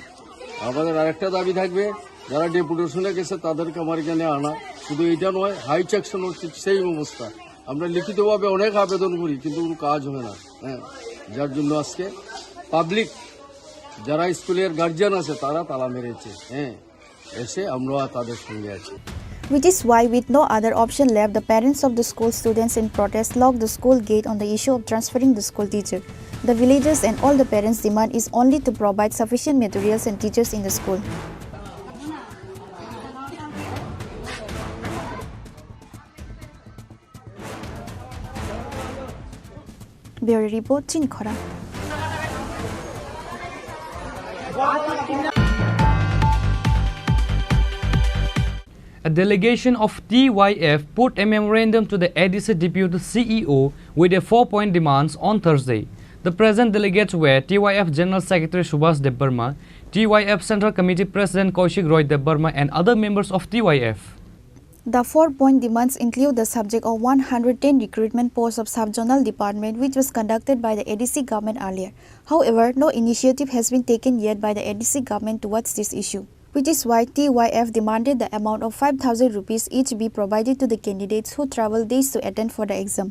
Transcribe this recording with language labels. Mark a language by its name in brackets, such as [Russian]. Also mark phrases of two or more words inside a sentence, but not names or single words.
[Bangla] আমাদের আরেকটা দাবি থাকবে, যারা ডেপুটেশনে গেছে তাদেরকে আমার এখানে আনা, শুধু এটা নয়, [English] high section [Bangla] হচ্ছে সেই অবস্থা। আমরা লিখিতভাবে অনেক আবেদন করি কিন্তু কোনো কাজ হয় না, হ্যাঁ, যার জন্য আজকে পাবলিক যারা স্কুলের গার্জিয়ান আছে তারা তালা মেরেছে, হ্যাঁ, এসে আমরা তাদের সঙ্গে আছি। [English] Which is why, with no other option left, the parents of the school students in protest locked the school gate on the issue of transferring the school teacher. The villagers and all the parents' demand is only to provide sufficient materials and teachers in the school. Bureau Report, Chini Khorang. A delegation of TYF put a memorandum to the Englsih Deputy CEO with a 4-point demands on Thursday. The present delegates were TYF General Secretary Subhash Debbarma, TYF Central Committee President Kaushik Roy Debbarma and other members of TYF. The 4-point demands include the subject of 110 recruitment posts of sub-zonal department which was conducted by the ADC government earlier. However, no initiative has been taken yet by the ADC government towards this issue, which is why TYF demanded the amount of 5,000 rupees each be provided to the candidates who travel days to attend for the exam.